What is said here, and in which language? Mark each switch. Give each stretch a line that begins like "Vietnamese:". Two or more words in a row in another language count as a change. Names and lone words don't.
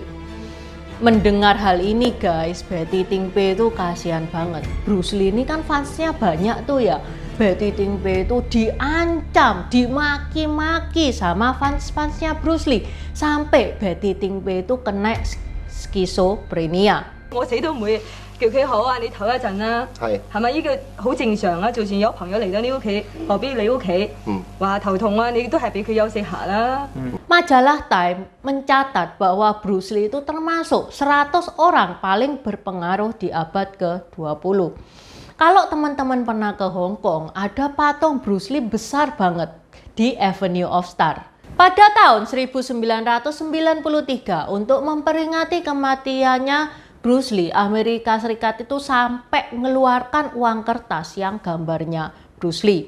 Indonesian: Mendengar hal ini guys, Betty Ting Pei itu kasihan banget. Bruce Lee ini kan fansnya banyak tuh ya. Betty Ting Pei itu diancam, dimaki-maki sama fans-fansnya Bruce Lee. Sampai Betty Ting Pei itu kena skizofrenia.
Cantonese: 我死都唔會叫佢好啊！你唞一陣啦，係咪？呢個好正常啊！就算有朋友嚟到你屋企，何必你屋企話頭痛啊？你都係俾佢休息下啦。
Indonesian: Majalah Time mencatat bahwa Bruce Lee itu termasuk 100 orang paling berpengaruh di abad ke-20. Kalau teman-teman pernah ke Hong Kong, ada patung Bruce Lee besar banget di Avenue of Stars. Pada tahun 1993, untuk memperingati kematiannya Bruce Lee, Amerika Serikat itu sampai mengeluarkan uang kertas yang gambarnya Bruce Lee.